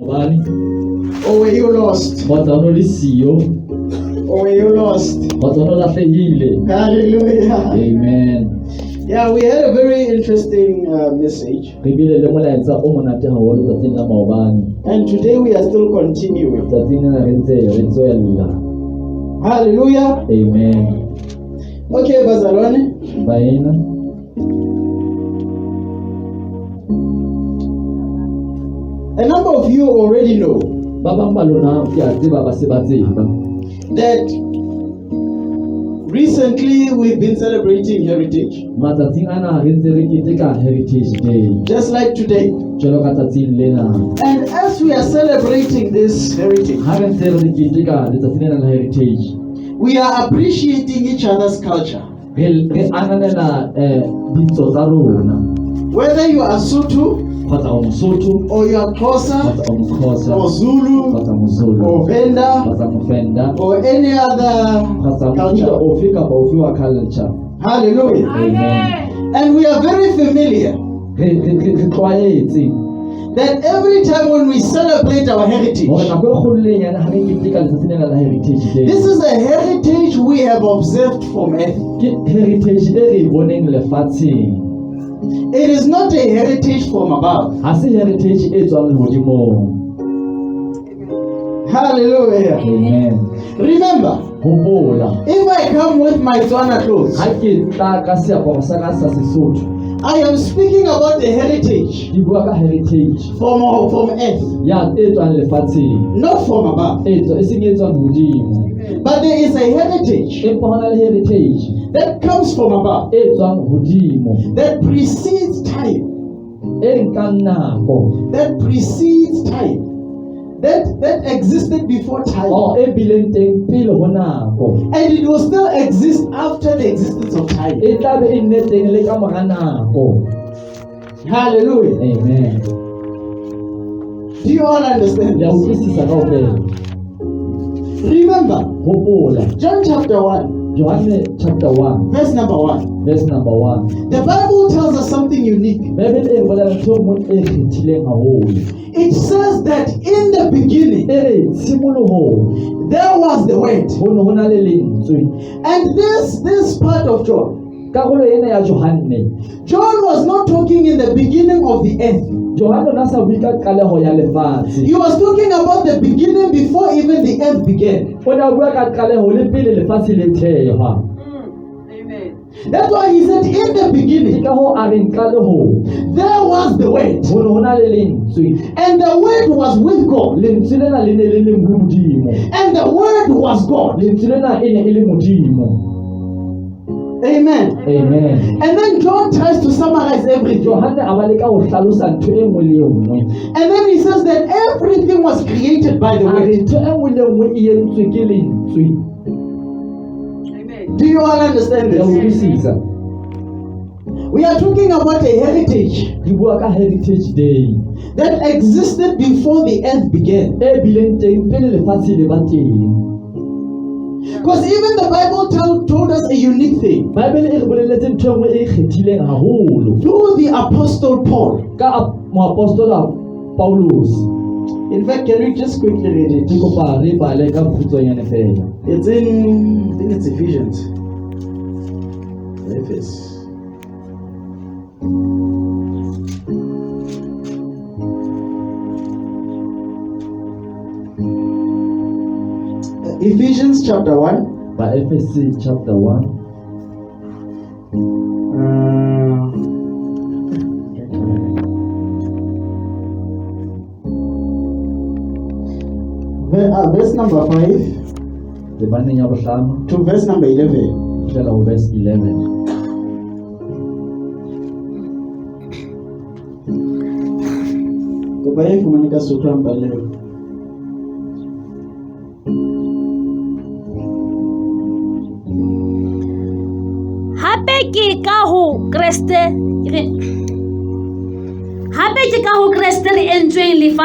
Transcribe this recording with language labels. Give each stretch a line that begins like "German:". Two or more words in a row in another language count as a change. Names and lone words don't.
Southern Sotho: Bani?
English: Or were you lost?
Southern Sotho: Kgotsa o ne o le siyo?
English: Or were you lost?
Southern Sotho: Kgotsa o ne o lahlehile?
English: Hallelujah. Amen. Yeah, we had a very interesting message.
Southern Sotho: Re bile le molaetsa o monate haholo tsatsing la maobane.
English: And today we are still continuing.
Southern Sotho: Tsatsing lena re ntse re tswella.
English: Hallelujah. Amen. Okay, bazalwane.
Southern Sotho: Baena.
English: A number of you already know
Southern Sotho: Ba bang ba lona ke a tseba ba se ba tseba.
English: that recently we've been celebrating Heritage.
Southern Sotho: Matsatsing ana re ntse re keteka Heritage Day.
English: Just like today.
Southern Sotho: Jwalo ka tsatsing lena.
English: And as we are celebrating this heritage,
Southern Sotho: Ha re ntse re keteka letsatsi lena la Heritage.
English: we are appreciating each other's culture.
Southern Sotho: Re ananela ditso tsa rona.
English: Whether you are Sotho,
Southern Sotho: Kgotsa o Mosotho,
English: or you are Xhosa,
Southern Sotho: kgotsa o Mokhosa,
English: or Zulu,
Southern Sotho: kgotsa Mozulu,
English: or Venda,
Southern Sotho: kgotsa Mofenda,
English: or any other
Southern Sotho: kgotsa mofuta
English: culture.
Southern Sotho: ofe kapa ofe wa culture.
English: Hallelujah. Amen. And we are very familiar
Southern Sotho: Re tlwaetse
English: that every time when we celebrate our heritage,
Southern Sotho: hore nako e kgolo le e nyane ha re keteka letsatsi lena la Heritage Day.
English: this is a heritage we have observed from earth.
Southern Sotho: Ke heritage e re e boneng lefatsheng.
English: It is not a heritage from above.
Southern Sotho: Ha se heritage e tswang lehodimong.
English: Hallelujah. Amen. Remember,
Southern Sotho: Hopola,
English: if I come with my Tswana clothes,
Southern Sotho: ha ke tla ka seaparo sa ka sa Sesotho,
English: I am speaking about the heritage
Southern Sotho: ke bua ka heritage
English: from earth,
Southern Sotho: ya e tswang lefatsheng,
English: not from above.
Southern Sotho: e seng e tswang hodimo.
English: But there is a heritage
Southern Sotho: Empa hona le heritage
English: that comes from above,
Southern Sotho: e tswang hodimo,
English: that precedes time,
Southern Sotho: e nkang nako,
English: that precedes time, that existed before time.
Southern Sotho: o e bileng teng pele ho nako,
English: And it will still exist after the existence of time.
Southern Sotho: e tla be e nne teng le ka mora nako.
English: Hallelujah. Amen. Do you all understand
Southern Sotho: Ya
English: this?
Southern Sotho: utlwisisa kaofela.
English: Remember,
Southern Sotho: Hopola,
English: John chapter 1,
Southern Sotho: Johane chapter 1,
English: verse number 1. verse number 1. The Bible tells us something unique.
Southern Sotho: Bible e bolela ntho e nngwe e kgethileng haholo.
English: It says that in the beginning,
Southern Sotho: E re tshimolohong
English: there was the Word.
Southern Sotho: ho ne ho na le lentswe.
English: And this part of John,
Southern Sotho: Karolo ena ya Johane,
English: John was not talking in the beginning of the earth.
Southern Sotho: Johane o na sa bua ka qaleho ya lefatshe.
English: He was talking about the beginning before even the earth began.
Southern Sotho: O na bua ka qaleho le pele lefatshe le thehwa.
English: That's why he said, in the
Southern Sotho: Ke
English: beginning,
Southern Sotho: ka hoo a reng qalehong
English: there was the Word.
Southern Sotho: ho ne ho na le lentswe.
English: And the Word was with God.
Southern Sotho: Lentswe lena le ne le leng ho Modimo.
English: And the Word was God.
Southern Sotho: Lentswe lena e ne e le Modimo.
English: Amen. Amen. And then John tries to summarize everything.
Southern Sotho: Johane a ba leka ho hlalosa ntho e nngwe le e nngwe.
English: And then he says that everything was created by the
Southern Sotho: A re
English: Word.
Southern Sotho: ntho e nngwe le e nngwe e entswe ke lentswe.
English: Do you all understand
Southern Sotho: Ya
English: this?
Southern Sotho: utlwisisa.
English: We are talking about a heritage
Southern Sotho: Re bua ka Heritage Day
English: that existed before the earth began.
Southern Sotho: e bileng teng pele lefatshe le ba teng.
English: Because even the Bible told us a unique thing.
Southern Sotho: Bible e re bolelletse ntho e nngwe e kgethileng haholo
English: Through the Apostle Paul.
Southern Sotho: ka moapostola Paulus.
English: In fact, can we just quickly read
Southern Sotho: Ke
English: it?
Southern Sotho: kopa re bale ka kgutshwanyane fela.
English: It's in, I think it's Ephesians. Ephesians chapter 1.
Southern Sotho: Ba Efesi chapter 1.
English: Verse number 5
Southern Sotho: Le baneng ya bohlano
English: to verse number 11.
Southern Sotho: fihlela ho verse 11. Kopa e fumane ka Sotho a mpalele. Hape ke ka ho Kriste re entsweng lefa